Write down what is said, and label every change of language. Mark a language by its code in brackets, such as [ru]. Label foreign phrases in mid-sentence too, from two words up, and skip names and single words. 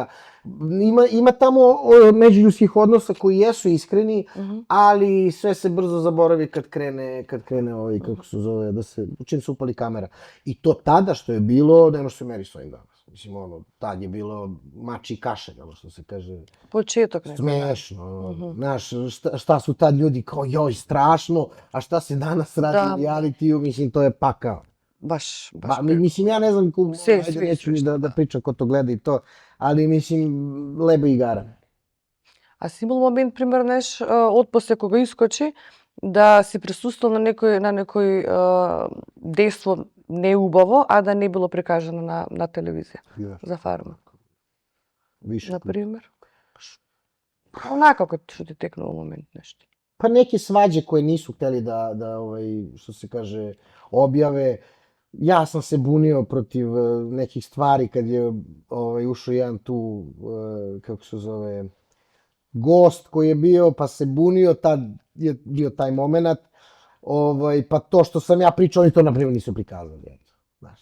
[sr] Ima tamo međuljudskih odnosa koji jesu iskreni, ali sve se brzo zaboravi kad krene kako se zove, čim se upali kamera. I to tada što je bilo, nema što se meri s ovim danas. Mislim, ono, tad je bilo mači i kašalj, ono što se kaže. [mk] Почеток некој. [sr] Smešno, znaš, šta su tad ljudi kao, joj, strašno, a šta se danas radi Da. u realitiju, mislim, to je pakao. [mk] Баш [sr] Mislim, ja ne znam, Sve, ajde, svi, neću ni svi, da pričam ko to gleda i to, ali mislim, leba igara. [mk] А си имал момент, пример, знаеш, од после кога искочи, да си присуствал на некој дејство неубаво, а да не било прикажано на телевизија, за фарма, [sr] Više. [mk] на пример. Онака како што ти текнува момент нешто. [sr] Pa neke svađe koje nisu hteli da što se kaže, objave. Ja sam se bunio protiv nekih stvari kad je ušao jedan tu, kako se zove, gost koji je bio, pa se bunio, tad je bio taj moment, pa to što sam ja pričao, oni to na primjer nisu prikazali, eto, znaš.